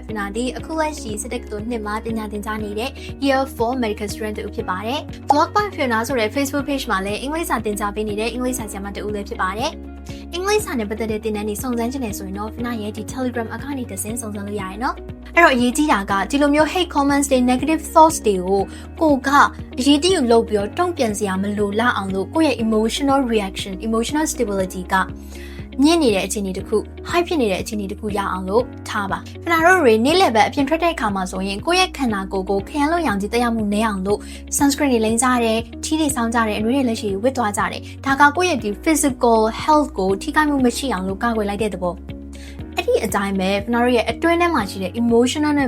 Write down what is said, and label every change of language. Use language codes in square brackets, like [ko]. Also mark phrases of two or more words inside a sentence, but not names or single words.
[my] ဖနာဒီအခုလက်ရှိစစ်တပ်ကတို့နှစ်မှာပညာသင်ကြားနေတဲ့ [en] Year 4 Medical Student [my] တူဖြစ်ပါတယ် Blog by Fiona ဆိုတဲ့ Facebook page မှာလည်းအင်္ဂလိပ်စာသင်ကြားပေးနေတဲ့အင်္ဂလိပ်စာဆရာမတူလည်းဖြစ်ပါတယ်အင်္ဂလိပ်စာ နဲ့ပတ်သက်တဲ့သင်တန်းတွေစုံစမ်းချင်တယ်ဆိုရင်တော့ Fina ရဲ့ဒီ Telegram account နဲ့တစ်ဆင့်စုံစမ်းလို့ရတယ်နော်အဲ့တော့အရေးကြီးတာကဒီလိုမျိုး [en] hate comments [my] တွေ [en] negative thoughts [my] တွေကို ကအရေးကြီးလို့လုပ်ပြီးတော့တုံ့ပြန်စရာမလိုလောက်အောင်လို့ကိုယ့်ရဲ့ [en] emotional reaction emotional stability [my] ကညစ်နေတဲ့အခြေအနေတစ်ခု high ဖြစ်နေတဲ့အခြေအနေတစ်ခုရအောင်လို့ထားပါခဏတို့တွေနေ့လည်ပဲအပြင်ထွက်တဲ့အခါမှာဆိုရင်ကိုယ့်ရဲ့ခန္ဓာကိုယ်ကိုခရမ်းလို့ရောင်ကြီးတက်ရောက်မှုနည်းအောင်လို့ sunscreen တွေလိမ်းကြတယ်ထီးတွေစောင်းကြတယ်အနွေးတွေလက်ရှိဝတ်သွားကြတယ်ဒါကကိုယ့်ရဲ့ဒီ [en] physical health [my] ကိုထိခိုက်မှုမရှိအောင်လို့ကာကွယ်လိုက်တဲ့သဘောအဲ့ဒီအတိုင်းပဲကျွန်တော်တို့ရဲ့အတွင်းထဲမှာရှိတဲ့ emotional နဲ့